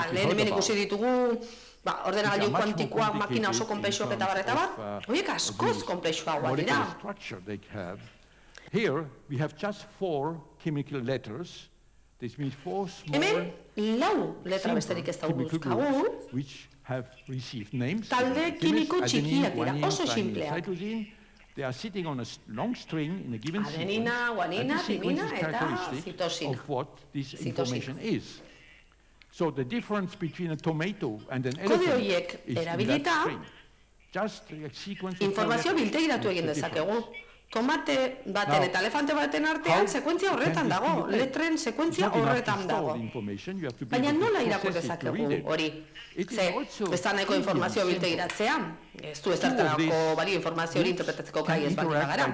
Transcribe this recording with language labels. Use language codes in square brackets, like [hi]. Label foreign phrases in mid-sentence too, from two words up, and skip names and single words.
[eu] Lehen hemen ikusi ditugu ordenagailu kuantikoak, makina oso konplexuak eta bat, horiek askoz konplexuagoak dira. Hemen lau letra besterik ez dauzkagu, talde kimiko txikiak dira, oso simpleak. [en] They are sitting on a long string in a given [eu] adenina, guanina, timina eta citosina. [en] Of what this information is. So the difference between a tomato and an elephant is in that string. Just a sequence of [eu] informazio biltegiratu egin dezakegu. Tomate baten eta elefante baten artean sekuentzia horretan dago, letren sekuentzia horretan dago. Baina nola irakur dezakegu hori? Ze, ez da nahiko informazio biltegiratzea, ez du ez dartarako balio informazio hori interpretatzeko gai ez bat gara.